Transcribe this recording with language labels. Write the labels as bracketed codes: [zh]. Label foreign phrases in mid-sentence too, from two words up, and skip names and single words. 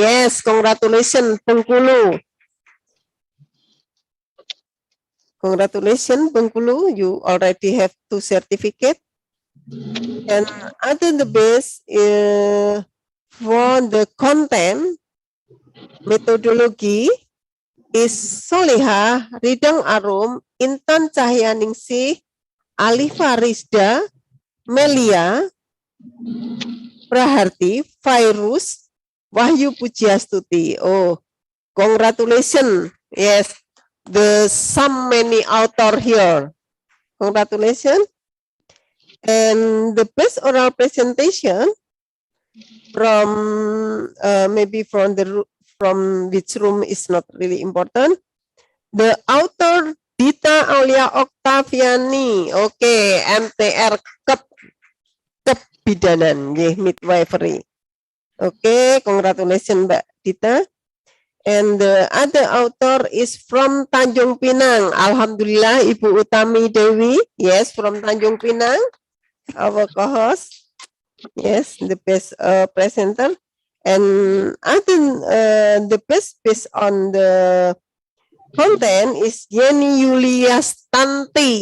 [en] Yes, congratulations Bengkulu. Congratulations Bengkulu, you already have 2 certificates. And other the best for the content methodology is Soliha Ridang Arum, Intan Cahyaningsih, Alifa Rizda, Melia, Praharti, Fairuz, Wahyu Pujiastuti. Oh, congratulations. Yes, the so many author here. Congratulations. And the best oral presentation from maybe from which room is not really important. The author Dita Aulia Octaviani. Okay, MTR kebidanan, midwifery. Okay, congratulations Mbak Dita. And the other author is from Tanjung Pinang. Alhamdulillah, Ibu Utami Dewi. Yes, from Tanjung Pinang. Our co-host, yes, the best presenter, and I think the best based on the content is Yeni Yulia Stanti.